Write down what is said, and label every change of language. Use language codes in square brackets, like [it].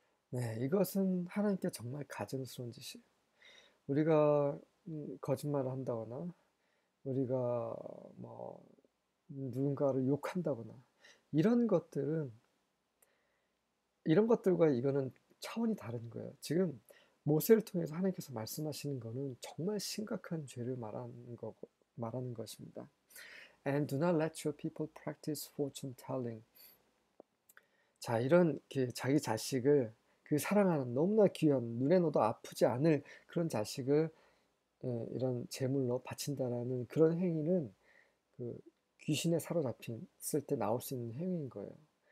[ko] 네, 이것은 하나님께 정말 가증스러운 짓이에요. 우리가 거짓말을 한다거나 우리가 뭐 누군가를 욕한다거나 이런 것들은 이런 것들과 이거는 차원이 다른 거예요. 지금 모세를 통해서 하나님께서 말씀하시는 거는 정말 심각한 죄를 말하는 것입니다. [en] And do not let your people practice fortune telling. [ko] 자, 이런 자기 자식을 그 사랑하는 너무나 귀한 눈에 넣어도 아프지 않을 그런 자식을 이런 제물로 바친다라는 그런 행위는 그 귀신에 사로잡혔을 때 나올 수 있는 행위인 거예요.